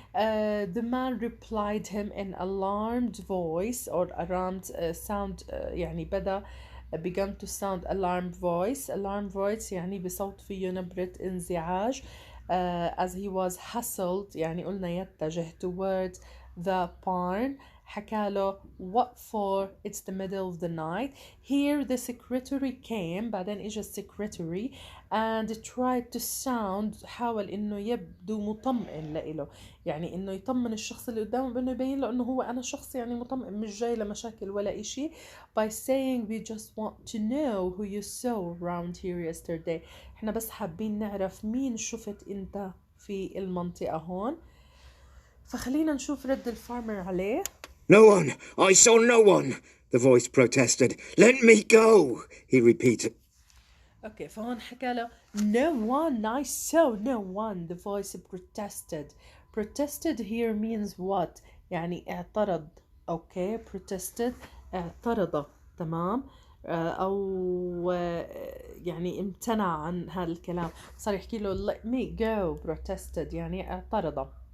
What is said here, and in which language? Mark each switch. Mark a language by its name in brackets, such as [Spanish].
[English] The man replied him in alarmed voice or alarmed sound [Arabic] يعني بدأ [English] began to sound alarmed voice [Arabic] يعني بصوت فيه نبرة انزعاج. [English] As he was hustled [Arabic] يعني قلنا يتجه [English] towards the barn. [Arabic] حكاله [English] what for it's the middle of the night. Here the secretary came [Arabic] بعدين اجى السكرتري [English] and tried to sound [Arabic] حاول انه يبدو مطمئن لإله يعني انه يطمن الشخص اللي قدامه بانه يبين له انه هو انا شخص يعني مطمئن مش جاي لمشاكل ولا اشي [English] by saying we just want to know who you saw around here yesterday. [Arabic] احنا بس حابين نعرف مين شفت انت في المنطقة هون. فخلينا نشوف رد الفارمر عليه. [English] No one! I saw no one! The voice protested. Let me go! He repeated. Okay, [Arabic] فهون حكى له [English] no one, I saw no one. The voice protested here means what [Arabic] يعني اعترض. [English] okay protested [Arabic] اعترض. تمام. أو يعني امتنع عن هذا الكلام. صار يحكي له [English] let me go protested [Arabic] يعني اعترض.